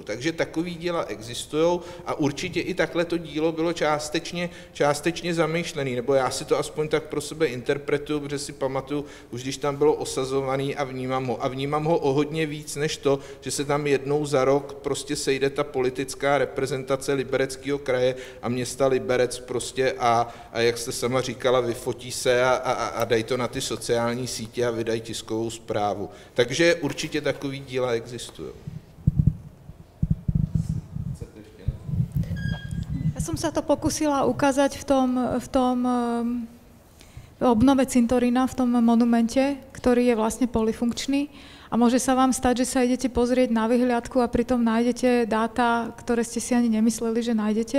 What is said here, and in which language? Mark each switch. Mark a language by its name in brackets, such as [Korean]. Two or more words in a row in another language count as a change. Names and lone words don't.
[Czech] Takže takový díla existují a určitě i takhle to dílo bylo částečně zamýšlené, nebo já si to aspoň tak pro sebe interpretuju, protože si pamatuju, už když tam bylo osazovaný a vnímám ho o hodně víc než to, že se tam jednou za rok prostě sejde ta politická reprezentace Libereckého kraje a města Liberec prostě a jak jste sama říkala, vyfotí se a dají to na ty sociální sítě a vydají tiskovou zprávu. Takže určitě takový díla existují. [Slovak] Ja som sa to pokusila ukázať v tom obnove cintorína, v tom monumente, ktorý je vlastne polyfunkčný A môže sa vám stať, že sa idete pozrieť na vyhliadku a pritom nájdete dáta, ktoré ste si ani nemysleli, že nájdete.